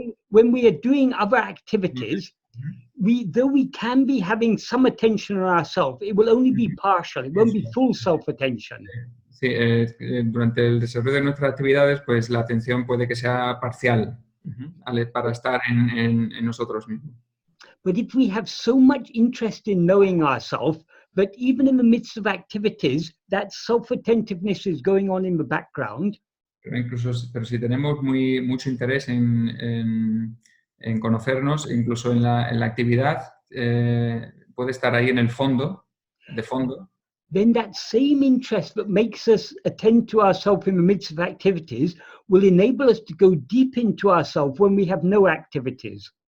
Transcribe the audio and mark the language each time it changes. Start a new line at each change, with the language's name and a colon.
English: When we are doing other activities, though we can be having some attention on ourselves, it will only be partial. It won't be full self-attention.
Spanish: Sí, durante el desarrollo de nuestras actividades, pues la atención puede que sea parcial para estar en nosotros mismos.
English: But if we have so much interest in knowing ourselves, that even in the midst of activities, that self-attentiveness is going on in the background.
Spanish: Pero si tenemos mucho interés en conocernos, incluso en la actividad, puede estar ahí en el fondo, de fondo.
English: Then that same interest that makes us attend to ourselves in the midst of activities will enable us to go deep into ourselves when we have no activities.